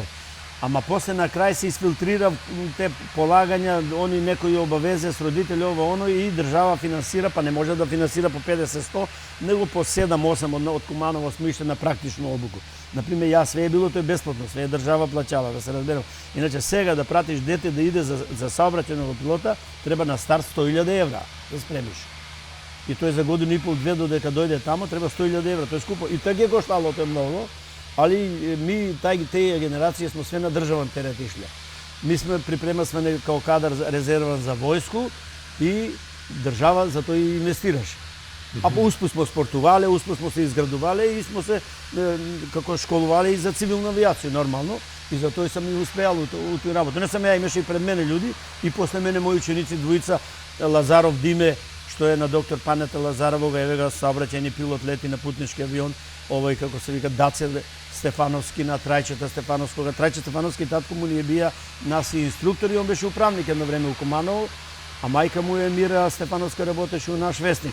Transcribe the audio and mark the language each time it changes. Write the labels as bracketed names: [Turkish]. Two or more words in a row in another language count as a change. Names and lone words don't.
[Macedonian] Ама после на крај се изфилтрира те полагања, они некои обавезе с родители, ово оно, и држава финансира, па не може да финансира по 50-100, него по 7-8 од Куманово сме ишли на практичну обуку. Например, јас све е било тој бесплатно, све е држава плаќала, да се разберем. Иначе сега да пратиш дете да иде за саобраќајного пилота, треба на старт 100.000 евра да спремиш. И тој за годину и пол, две додека дојде тамо, треба 100.000 евра, тоа е скупо. И така е коштало тоа многу. [Serbian] Ali mi, te generacije smo sve na državan teret išli. Mi smo pripremali kao kadar rezervan za vojsku i država za to i investiraš. A usput smo sportovali, usput smo se izgradovali i smo se kako školovali i za civilnu avijaciju normalno. I zato sam i uspejal u tu работу. Не sam ja, [Macedonian] имаше и пред мене ljudi и после мене мои ученици, двоjiца, Лазаров Диме, што е на доктор Панета Лазаровога, еве га саобраќајни пилот, лети на путнички авион, овој како се вика Даце Стефановски на Трајчета Стефановскога. Трајче Стефановски татко му ни е бија нас и инструктор и он беше управник едно време у Куманово, а мајка му е Мира Стефановска, работеше у наш вестник.